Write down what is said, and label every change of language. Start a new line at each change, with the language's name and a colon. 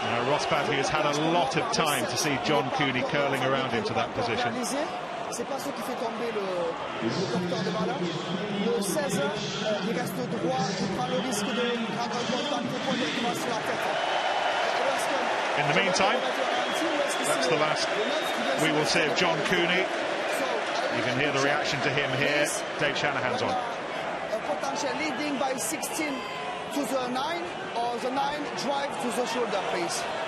English: Ross Batty has had a lot of time to see John Cooney curling around into that position.
French: C'est pas ce qui fait tomber le porteur de balle. Le 16, il reste droit, il prend le risque de prendre un contact directement sur la tête.
English: In the meantime, that's the last we will see of John Cooney. You can hear the reaction to him here. Dave Shanahan's on. Potential leading by 16 to the 9, or the 9 drive to the shoulder, please.